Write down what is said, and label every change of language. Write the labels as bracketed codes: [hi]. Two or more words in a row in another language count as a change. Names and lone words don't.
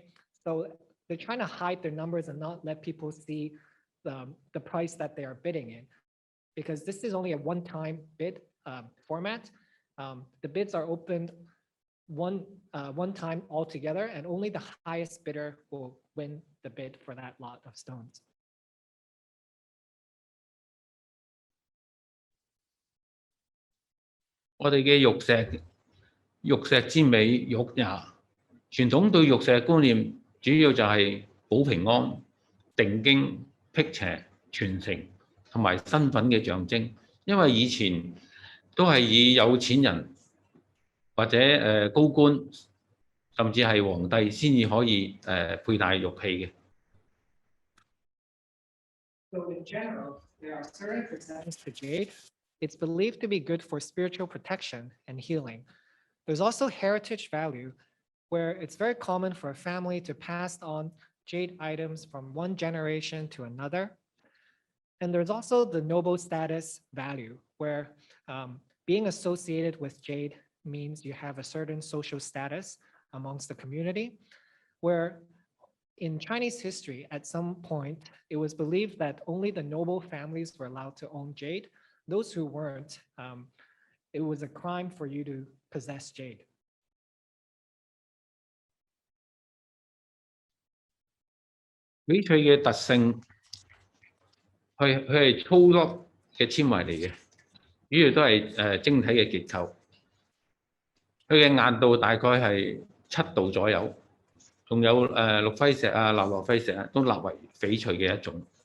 [en] So they're trying to hide their numbers and not let people see the price that they are bidding in, because this is only a one-time bid format. The bids are opened one time altogether, and only the highest bidder will win the bid for that lot of stones. [yue] 我哋嘅玉石之美，玉也。傳統對玉石嘅觀念主要就係保平安、定經、辟邪、傳承同埋身份嘅象徵。因為以前都係以有錢人或者高官，甚至係皇帝先至可以佩戴玉器嘅。 [en] So in general, there are certain percentages to jade. It's believed to be good for spiritual protection and healing. There's also heritage value, where it's very common for a family to pass on jade items from one generation to another. And there's also the noble status value, where being associated with jade means you have a certain social status amongst the community, where in Chinese history, at some point, it was believed that only the noble families were allowed to own jade. Those who weren't, it was a crime for you to possess jade. [yue] 翡翠嘅特性，佢係粗粒嘅纖維嚟嘅，主要都係晶體嘅結構。佢嘅硬度大概係7度左右，仲有綠輝石啊、納羅輝石啊，都納為翡翠嘅一種。